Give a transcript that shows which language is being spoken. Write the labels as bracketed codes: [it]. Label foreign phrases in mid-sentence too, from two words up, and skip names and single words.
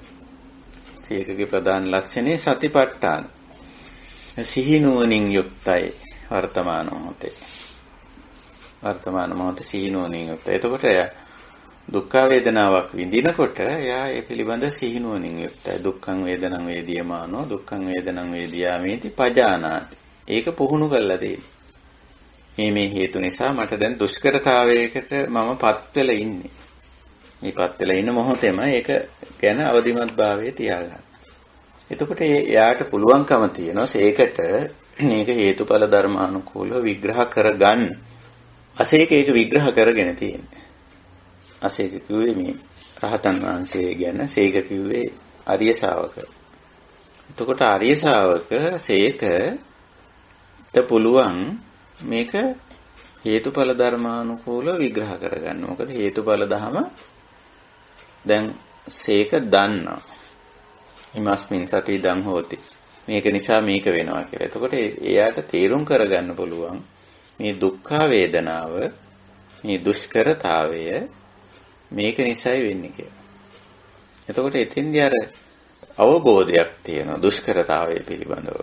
[si] සීකගේ ප්‍රධාන ලක්ෂණය සතිපට්ඨාන. සිහි නුවණින් යුක්තයි වර්තමාන මොහොතේ. වර්තමාන මොහොතේ සිහි නුවණින් යුක්තයි. එතකොට දුක්ඛ වේදනාවක් විඳිනකොට එයා ඒ පිළිබඳ සිහි නුවණින් යුක්තයි. [pi] දුක්ඛං වේදනං වේදියමානෝ දුක්ඛං වේදනං වේදියාමේති පජානාති. [si] ඒක පුහුණු කළා දෙන්නේ. මේ හේතු නිසා මට දැන් දුෂ්කරතාවයකට මමපත් වෙලා ඉන්නේ. මේපත් වෙලා ඉන්න මොහොතේම ඒක ගැන අවදිමත් භාවයේ තියාගන්න. එතකොට එයාට පුළුවන්කම තියෙනවා ඒකට මේක හේතුඵල ධර්මානුකූලව විග්‍රහ කරගන්න. අසේක ඒක විග්‍රහ කරගෙන තියෙන්නේ. අසේක කිව්වේ මේ රහතන් වහන්සේ ගැන, සේක කිව්වේ ආර්ය ශාවක. එතකොට ආර්ය ශාවක සේකට පුළුවන් මේක හේතුඵල ධර්මානුකූලව විග්‍රහ කරගන්න. මොකද හේතුඵල ධම දැන් සේක දන්නා. [pi] ඉමස්මින් සති ඉදං හෝති. [si] මේක නිසා මේක වෙනවා කියලා. එතකොට එයාට තේරුම් කරගන්න පුළුවන් මේ දුක්ඛ වේදනාව, මේ දුෂ්කරතාවය මේක නිසායි වෙන්නේ කියලා. එතකොට එතෙන්දී අර අවබෝධයක් තියෙනවා දුෂ්කරතාවය පිළිබඳව.